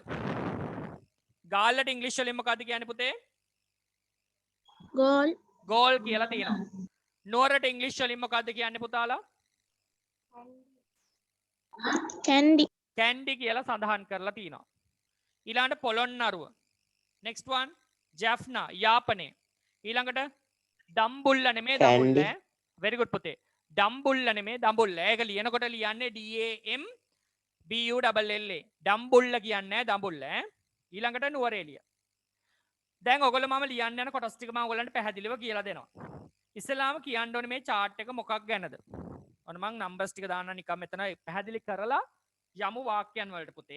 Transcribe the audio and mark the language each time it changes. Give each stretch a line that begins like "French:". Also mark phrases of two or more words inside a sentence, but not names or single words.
Sinhala: ගාල්ලට ඉංග්‍රීසි වලින් මොකද්ද කියන්නේ පුතේ?
English: goal,
Sinhala: goal කියලා තියෙනවා. නුවරට ඉංග්‍රීසි වලින් මොකද්ද කියන්නේ පුතාලා?
English: candy,
Sinhala: candy කියලා සඳහන් කරලා තියෙනවා. ඊළඟට පොළොන්නරුව.
English: next one
Sinhala: jaffna යාපනයේ. ඊළඟට දම්බුල්ල නෙමේ දඹුල්ල.
English: very good
Sinhala: පුතේ. දම්බුල්ල නෙමේ දඹුල්ල. ඒක ලියනකොට ලියන්නේ D A M B U L L A. දම්බුල්ල කියන්නේ දඹුල්ල. ඊළඟට නුවරඑළිය. දැන් ඔයගොල්ලෝ මම ලියන්න යන කොටස් ටික මම ඔයගොල්ලන්ට පැහැදිලිව කියලා දෙනවා. ඉස්සෙල්ලාම කියන්න ඕනේ මේ chart එක මොකක් ගැනද? ඔන්න මම numbers ටික දාන්න නිකන් මෙතන පැහැදිලි කරලා යමු වාක්‍යයන් වලට පුතේ.